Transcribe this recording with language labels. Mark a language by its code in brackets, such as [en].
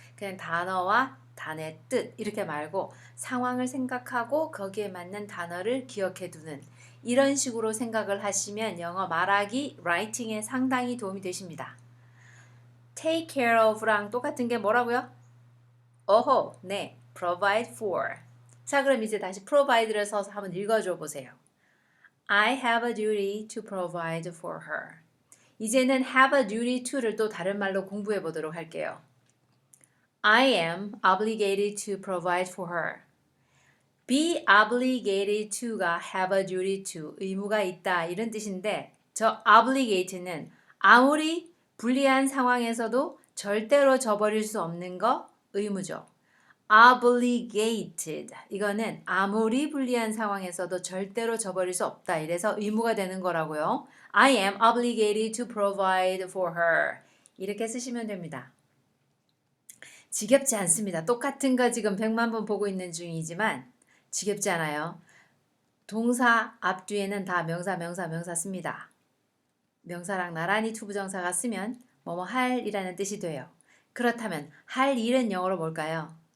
[ko] 그냥 단어와 단어의 뜻 이렇게 말고 상황을 생각하고 거기에 맞는 단어를 기억해 두는 이런 식으로 생각을 하시면 영어 말하기, 라이팅에 상당히 도움이 되십니다. take care of랑 똑같은 게 뭐라고요? 네, provide for. 자, 그럼 이제 다시 provide를 써서 한번 읽어줘 보세요. [en] I have a duty to provide for her. [ko] 이제는 have a duty to를 또 다른 말로 공부해 보도록 할게요. [en] I am obligated to provide for her. [ko] be obligated to가 [en] have a duty to, [ko] 의무가 있다 이런 뜻인데 저 obligate는 아무리 불리한 상황에서도 절대로 저버릴 수 없는 거 의무죠. obligated 이거는 아무리 불리한 상황에서도 절대로 저버릴 수 없다 이래서 의무가 되는 거라고요. [en] I am obligated to provide for her [ko] 이렇게 쓰시면 됩니다. 지겹지 않습니다. 똑같은 거 지금 100만 번 보고 있는 중이지만 지겹지 않아요. 동사 앞뒤에는 다 명사 씁니다. 명사랑 나란히 투부정사가 쓰면 뭐뭐 할이라는 뜻이 돼요. 그렇다면 할 일은 영어로 뭘까요?